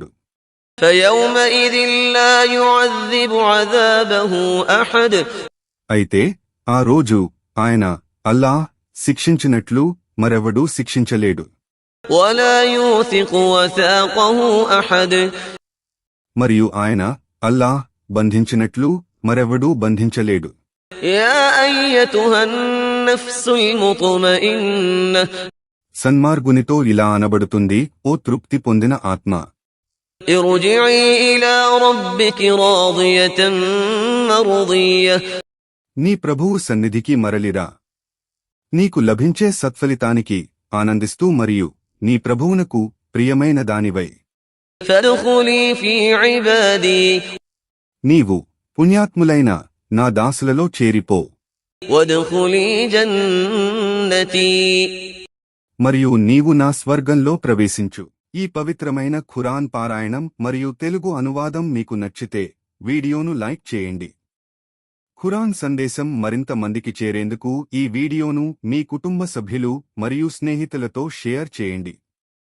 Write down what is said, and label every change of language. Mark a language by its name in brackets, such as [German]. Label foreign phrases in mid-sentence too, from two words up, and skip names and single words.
[Arabic] فيومئذ لا يعذب عذابه أحد [Telugu] అయితే ఆ రోజు ఆయన అల్లాహ్ శిక్షించినట్లు మరెవడూ శిక్షించలేడు. [Arabic] ولا يوثق وثاقه أحد [Telugu] మరియు ఆయన అల్లాహ్ బంధించినట్లు మరెవడూ బంధించలేడు. [Arabic] يا أيتها النفس المطمئنة [Telugu] సన్మార్గునితో ఇలా అనబడుతుంది, ఓ తృప్తి పొందిన ఆత్మ, [Arabic] ارجعي إلى ربك راضية مرضية [Telugu] నీ ప్రభువు సన్నిధికి మరలిరా, నీకు లభించే సత్ఫలితానికి ఆనందిస్తూ మరియు నీ ప్రభువునకు ప్రియమైన దానివై. [Arabic] فادخلي في عبادي [Telugu] నీవు పుణ్యాత్ములైన నా దాసులలో చేరిపో, [Arabic] وادخلي جنتي [Telugu] మరియు నీవు నా స్వర్గంలో ప్రవేశించు. ఈ పవిత్రమైన ఖురాన్ పారాయణం మరియు తెలుగు అనువాదం మీకు నచ్చితే వీడియోను లైక్ చేయండి. ఖురాన్ సందేశం మరింత మందికి చేరేందుకు ఈ వీడియోను మీ కుటుంబ సభ్యులు మరియు స్నేహితులతో షేర్ చేయండి.